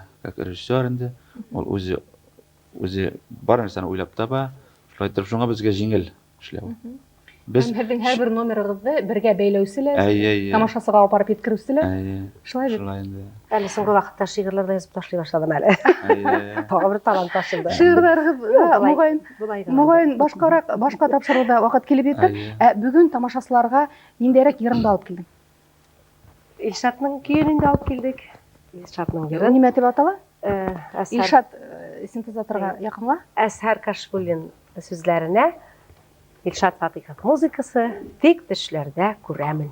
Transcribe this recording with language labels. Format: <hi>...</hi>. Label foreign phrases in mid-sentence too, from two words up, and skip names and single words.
<ru>Как режиссер</ru> <tt>инде, ул үзе бар нәрсәне уйлап таба. Шулай итеп шуңа безгә җиңел эшләү. Без</tt> <ba>Һеҙҙең һәр бер номерығыҙҙы бергә бәйләүсе лә, әйе, тамашасыға апарып еткереүсе лә. әйе. Шулай бит.</ba> <tt>Шулай инде. Әле соңгы вакытта шигырьләр да язып ташлый башладым әле. Әйе. Тагы бер талант ачылды.</tt> <ba>Шиғырҙарығыҙ моғайын башҡа тапшырыуҙа ваҡыт килеп етер. Әйе. Бөгөн тамашасыларға ниндәйерәк йырымды алып килдең? Илшатның көйөн инде алып килдек. Илшатның йырын. Нимә тип атала? Әсәр Илшат синтезаторға яҡынла.</ba> <tt>Әсһәр Кашбуллин сүзләренә Илшат Фатихов музыкасы тик төшләрдә күрәмен.</tt>